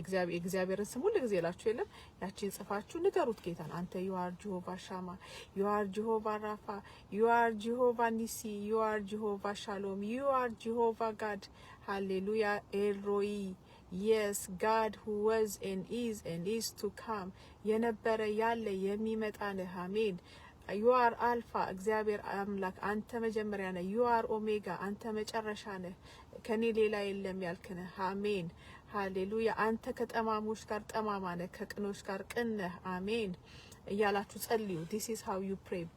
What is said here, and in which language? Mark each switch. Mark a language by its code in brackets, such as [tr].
[am] የእግዚአብሔርን ስም ሁሉ ጊዜ ላችሁ የለም ያቺን ጽፋችሁ ንገሩት ጌታን። አንተ [en] you are Jehovah Shammah, you are Jehovah Rapha, you are Jehovah Nissi, you are Jehovah Shalom, you are Jehovah God. Hallelujah. El Roi, yes, God who was and is to come. [am] የነበረ ያለ የሚመጣ ነህ። አሜን። [en] you are Alpha, [am] እግዚአብሔር አምላክ አንተ መጀመሪያ ነህ። [en] you are Omega, [am] አንተ መጨረሻ ነህ። ከኔ ሌላ የለም ያልክ ነህ። አሜን ሃሌሉያ። አንተ ከጠማሞች ጋር ጠማማ ነህ፣ ከቅኖች ጋር ቅን ነህ። አሜን እያላችሁ ጸልዩ። [en] this is how you pray.